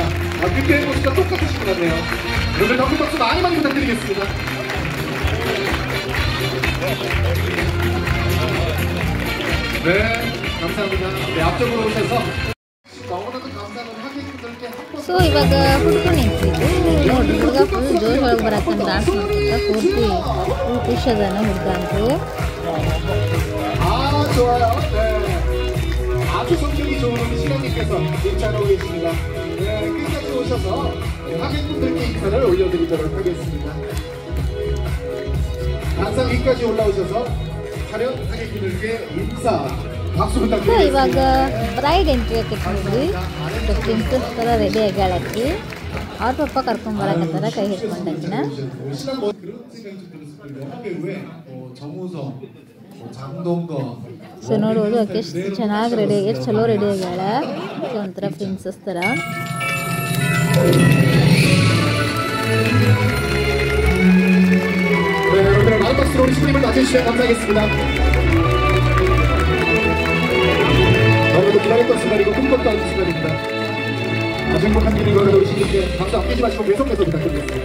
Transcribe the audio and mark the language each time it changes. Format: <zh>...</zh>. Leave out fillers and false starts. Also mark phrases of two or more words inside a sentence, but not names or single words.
<ko>그때 모습과 똑같으신 것 같네요. 여러분 너무 박수 많이 부탁드리겠습니다. 네, 감사합니다. 네, 앞쪽으로 오셔서 너무나도 감사한 하객</ko> <kn>ಸೊ ಇವಾಗ ಹುಡುಗ ನಿಂತಿದ್ದು ನೋಡಿ, ಹುಡುಗ ಫುಲ್ ಜೋಶ್ ಒಳಗೆ ಬರತ್ತಂತ ಡಾನ್ಸ್ ಮಾಡ್ಕೊಂತ ಪೂರ್ತಿ ಫುಲ್ ಖುಷಿ ಅದಾನ ಹುಡುಗ ಅಂತೂ.</kn> <ko>좋아요. 네. 아주 성격이 좋은 우리 신랑님께서 인사하고 계십니다. 네, 끝까지 오셔서 하객분들께 인사를 올려드리도록 하겠습니다. 항상 위까지 올라오셔서 촬영 하객분들께 인사 박수</ko> <kn>ಸೊ</kn> <ko>부탁드리겠습니다.</ko> <kn>ಇವಾಗ</kn> <en>bride entry</en> <kn>ಆಕೈತಿ ನೋಡ್ರಿ. ಪ್ರಿನ್ಸಸ್ ಥರ ರೆಡಿ ಆಗ್ಯಾಳಕ್ಕಿ. ಅವ್ರ ಪಪ್ಪ ಕರ್ಕೊಂಬರಕತ್ತಾರ ಕೈ ಹಿಡ್ಕೊಂಡಾಕಿನ.</kn> <ko>신랑 뭐 그런 생각이 좀 들었어요. 하객왜 정우성 장동건</ko> <kn>ಸೊ ನೋಡ್ಬೋದು ಆಕೆ ಎಷ್ಟು ಚೆನ್ನಾಗಿ ರೆಡಿ ಆಗಿ ಎಷ್ಟು ಚಲೋ ರೆಡಿ ಆಗ್ಯಾಳ. ಸೊ ಒಂಥರ ಪ್ರಿನ್ಸಸ್ ಥರ.</kn> <ko>네, 여러분들 많은 박수로 우리 신부님을 맞이해주시면 감사하겠습니다. 너무도 기다렸던 순간이고 꿈꿨던 순간입니다. 아주 행복한 일인 거를 우리 신부님께 박수 아끼지 마시고 계속해서 부탁드리겠습니다.</ko>